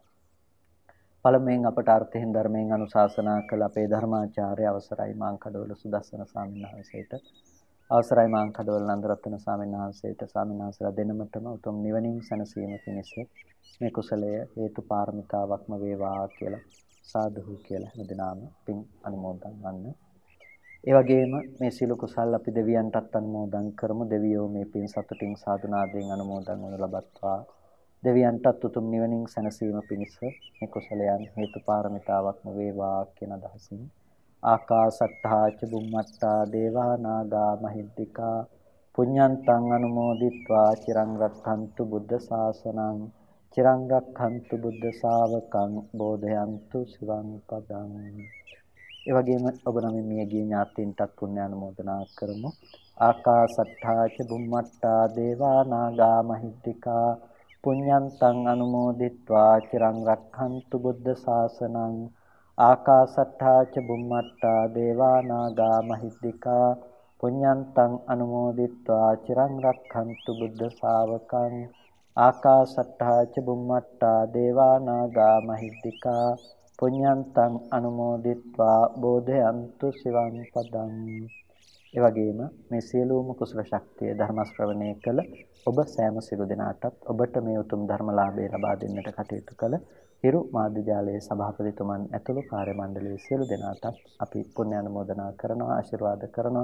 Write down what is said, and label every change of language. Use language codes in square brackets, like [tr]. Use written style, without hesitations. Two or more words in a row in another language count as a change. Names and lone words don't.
[si] පළමුවෙන් අපට අර්ථයෙන් ධර්මයෙන් අනුශාසනා කළ අපේ ධර්මාචාර්ය අවසරයි මාංකඩවල සුදස්සන ස්වාමීන් වහන්සේට, අවසරයි මාංකඩවල නන්දරත්න ස්වාමීන් වහන්සේට, ස්වාමීන් වහන්සේලා දෙනමතම උතුම් නිවනින් සැනසීම පිණිස මේ කුසලය හේතු පාරමිතාවක්ම වේවා කියලා සාදුහු කියලා හැමදෙනාම පින් අනුමෝදන් වන්න. ඒ වගේම මේ සීල කුසල් අපි දෙවියන්ටත් අනුමෝදන් කරමු. දෙවියෝ මේ පින් සතුටින් සාදුනාදයෙන් අනුමෝදන් වනු ලබත්වා. දෙවියන්ටත් උතුම් නිවනින් සැනසීම පිණිස මේ කුසලයන් හේතු පාරමිතාවක්ම වේවා කියන අදහසින් [pi] ආකාසට්ඨා ච බුම්මට්ඨා දේවා නාග මහිද්దికා පුඤ්ඤන්තං අනුමෝදිත්වා චිරං රක්ඛන්තු බුද්ධ ශාසනං චිරං රක්ඛන්තු බුද්ධ ශාවකං බෝධයන්තු සිවං පදං. [si] ඒ වගේම ඔබ නම් මියගිය ඥාතීන්ටත් පුණ්‍ය අනුමෝදනා කරමු. [pi] ආකාසට්ඨා ච බුම්මට්ඨා දේවා නාග මහිද්దికා පුඤ්ඤන්තං අනුමෝදිත්වා චිරං රක්ඛන්තු බුද්ධ ශාසනං ආකාසට්ඨා ච බුම්මට්ඨා දේවා නාග මහිද්దికා පුඤ්ඤන්තං අනුමෝදිත්වා චිරං රක්ඛන්තු බුද්ධ ශාවකං ආකාසට්ඨා ච බුම්මට්ඨා දේවා නාග මහිද්దికා පුඤ්ඤන්තං අනුමෝදිත්වා බෝධයන්තු සිවං පදං. [si] ඒ වගේම මේ සියලුම කුසල ශක්තිය ධර්ම ශ්‍රවණය කළ ඔබ සෑම සිළු දෙනාටත් ඔබට මේ උතුම් ධර්මලාභය ලබා දෙන්නට කටයුතු කළ හිරු මාධ්‍යාලයේ සභාපතිතුමන් ඇතුළු කාර්ය මණ්ඩලයේ සියලු දෙනාටත් අපි පුණ්‍ය අනුමෝදනා කරනවා, ආශිර්වාද කරනවා.